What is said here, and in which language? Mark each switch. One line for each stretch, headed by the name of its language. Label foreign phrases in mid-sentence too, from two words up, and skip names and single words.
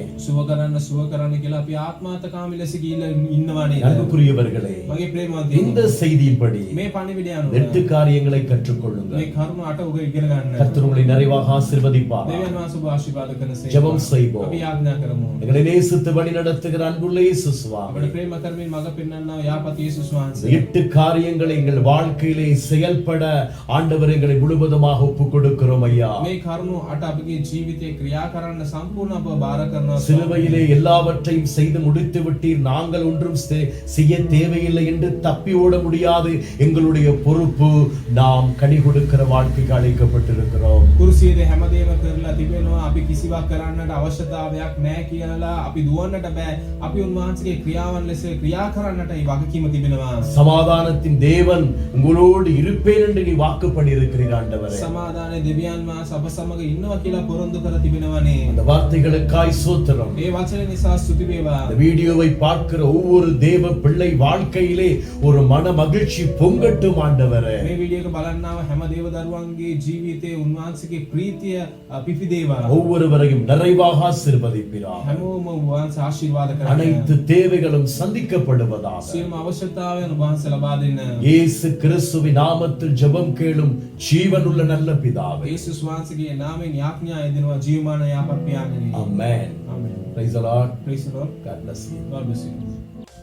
Sinhala: සුව කරන්න කියලා අපි ආත්මාර්ථකාමී ලෙස ගිහිල්ලා ඉන්නවා නේද?
Tamil: அன்புக்குரியவர்களே,
Sinhala: මගේ ප්‍රේමවන්තයෝ,
Tamil: இந்த செய்தியின்படி
Sinhala: මේ පණිවිඩය අනුව
Tamil: 8 காரியங்களை கற்றுக்கொள்ளுங்கள்.
Sinhala: මේ කරුණ 8 ඔබ ඉගෙන ගන්න.
Tamil: கர்த்தர் உங்களை நிறைவாக ஆசீர்வதிப்பார்.
Sinhala: දෙවියන් වහන්සේ ඔබ ආශිර්වාද කරනසේ.
Tamil: ஜெபம் செய்வோம்.
Sinhala: අපි යාඥා කරමු.
Tamil: எங்களை நேசித்து வழி நடத்துகிற அன்புள்ள இயேசு சுவாமி,
Sinhala: අපේ ප්‍රේම කරමින් මඟ පෙන්වන්නා යාපත් යේසුස් වහන්සේ,
Tamil: 8 காரியங்களை எங்கள் வாழ்க்கையிலே செயல்பட ஆண்டவர் எங்களை முழுவதுமாக ஒப்புக் கொடுக்கிறோம் ஐயா.
Sinhala: මේ කරුණ 8 අපගේ ජීවිතේ ක්‍රියා කරන්න සම්පූර්ණ අප බාර කරනවා.
Tamil: சிலுவையிலே எல்லாவற்றையும் செய்து முடித்து விட்டீர், நாங்கள் ஒன்றும் செய்ய தேவையில்லை என்று தப்பி ஓட முடியாது. எங்களுடைய பொறுப்பு, நாம் கனி கொடுக்கிற வாழ்க்கைக்கு அழைக்கப்பட்டிருக்கிறோம்.
Sinhala: කුරුසියේ හැමදේම කරලා තිබෙනවා. අපි කිසිවක් කරන්නට අවශ්‍යතාවයක් නැහැ කියලා අපි දුවන්නට බෑ. අපි උන්වහන්සේගේ ක්‍රියාවන් ලෙස ක්‍රියා කරන්නට ඒ වගකීම තිබෙනවා.
Tamil: சமாதானத்தின் தேவன் உங்களோடு இருப்பேன் என்று நீ வாக்கு பண்ணியிருக்கிறீர் ஆண்டவரே.
Sinhala: සමාදානයේ දෙවියන් වහන්සේ අප සමග ඉන්නවා කියලා පොරොන්දු කර තිබෙනවානේ.
Tamil: அந்த வார்த்தைகளுக்காய் சோத்திரம்.
Sinhala: මේ වචන නිසා ස්තුති වේවා.
Tamil: இந்த வீடியோவை பார்க்கிற ஒவ்வொரு தேவ பிள்ளை வாழ்க்கையிலே ஒரு மன மகிழ்ச்சி பொங்கட்டும் ஆண்டவரே.
Sinhala: මේ වීඩියෝ එක බලන්නාව හැම දේව දරුවන්ගේ ජීවිතේ උන්වහන්සේගේ ප්‍රීතිය පිපිදේවා.
Tamil: ஒவ்வொருவரையும் நிறைவாக ஆசீர்வதிப்பீராக.
Sinhala: හැමෝම උන්වහන්සේ ආශිර්වාද කරන්න.
Tamil: அனைத்து தேவைகளும் சந்திக்கப்படுவதாக.
Sinhala: සියලුම අවශ්‍යතාවයන් උන්වහන්සේ ලබා දෙන්න.
Tamil: இயேசு கிறிஸ்துவின் நாமத்தில் ஜெபம் கேளும் ஜீவனுள்ள நல்ல பிதாவே.
Sinhala: යේසුස් වහන්සේගේ නාමයෙන් යාඥා එදිනවා ජීවමාන යාපත් පියාණනි.
English: Amen. Amen. Praise the Lord. Praise the Lord. God bless you. God bless you.